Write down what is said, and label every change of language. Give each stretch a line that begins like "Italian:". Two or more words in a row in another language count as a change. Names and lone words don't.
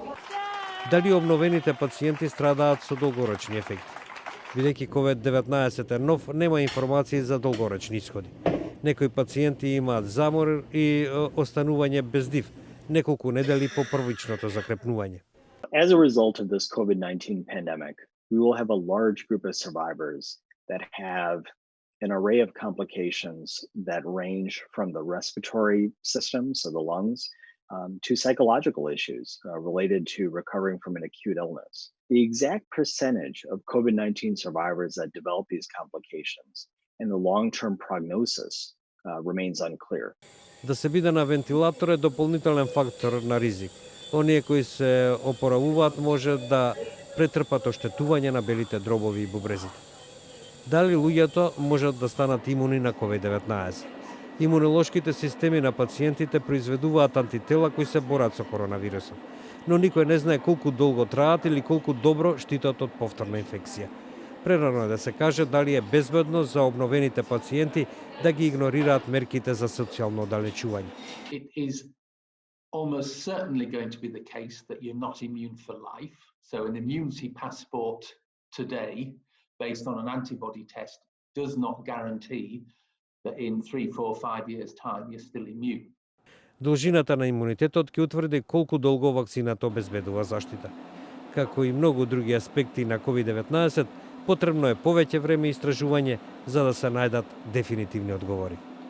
Macedonian: Дали обновените пациенти страдаат со долгорочни ефекти? Бидејќи COVID-19 е нов, нема информации за долгорочни исходи. Некои пациенти имаат замор и останување без див неколку недели по првичното закрепнување.
English: As a result of this COVID-19 pandemic, we will have a large group of survivors that have an array of complications that range from the respiratory system, so the lungs, to psychological issues related to recovering from an acute illness. The exact percentage of COVID-19 survivors that develop these complications and the long-term prognosis remains unclear.
Macedonian: Да се биде на вентилатор е дополнителен фактор на ризик. Оние кои се опоравуваат може да претрпат оштетување на белите дробови и бубрезите. Дали луѓето можат да станат имуни на COVID-19? Имунолошките системи на пациентите произведуваат антитела кои се борат со коронавирусот, но никој не знае колку долго траат или колку добро штитат од повторна инфекција. Прерано е да се каже дали е безбедно за обновените пациенти да ги игнорираат мерките за социјално оддалечување.
English: It is almost certainly going to be the case that you're not immune for life. So an immunity passport today, based on an antibody test, does not guarantee that in 3, 4, 5 years' time you're still immune.
Macedonian: Должината на имунитетот ќе утврди колку долго вакцината обезбедува заштита. Како и многу други аспекти на COVID-19, потребно е повеќе време и истражување за да се најдат дефинитивни одговори.